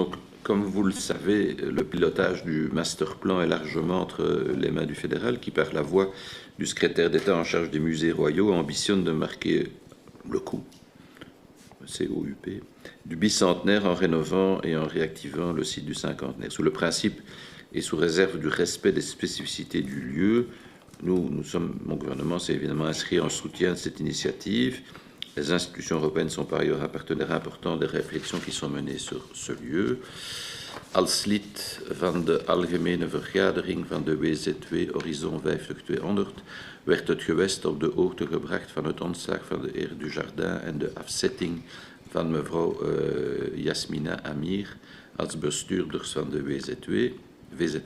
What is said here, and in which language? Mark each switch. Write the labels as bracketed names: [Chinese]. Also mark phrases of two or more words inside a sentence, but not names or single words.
[French] Donc, comme vous le savez, le pilotage du [English] master plan [French] est largement entre les mains du fédéral, qui, par la voix du secrétaire d'État en charge des musées royaux, ambitionne de marquer le coup, COUP, du bicentenaire en rénovant et en réactivant le site du cinquantenaire. Sous le principe et sous réserve du respect des spécificités du lieu, mon gouvernement s'est évidemment inscrit en soutien de cette initiative. Les institutions européennes sont par ailleurs un partenaire important des réflexions qui sont menées sur ce lieu. [Dutch] Als lid van de Algemene Vergadering van de WZW Horizon 5200 werd het gewest op de hoogte gebracht van het ontslag van de heer Dujardin en de afzetting van mevrouw Yasmina Amir als bestuurders van de WZW.